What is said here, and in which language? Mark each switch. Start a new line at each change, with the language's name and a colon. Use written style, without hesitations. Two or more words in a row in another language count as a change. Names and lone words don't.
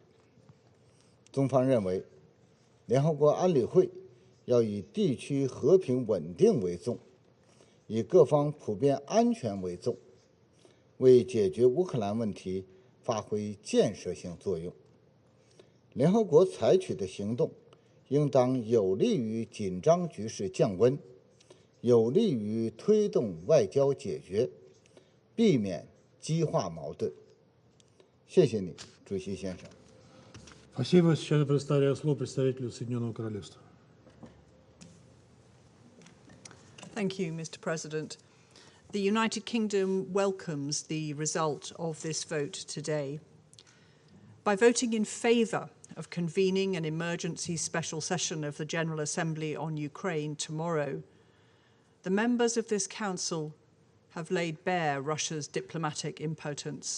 Chinese: 中方认为，联合国安理会要以地区和平稳定为重，以各方普遍安全为重，为解决乌克兰问题发挥建设性作用。联合国采取的行动应当有利于紧张局势降温，有利于推动外交解决，避免激化矛盾。谢谢你，主席先生。
Russian: Спасибо. Сейчас я предоставляю слово представителю Соединенного Королевства.
English: Thank you, Mr. President. The United Kingdom welcomes the result of this vote today. By voting in favour of convening an emergency special session of the General Assembly on Ukraine tomorrow, the members of this Council have laid bare Russia's diplomatic impotence.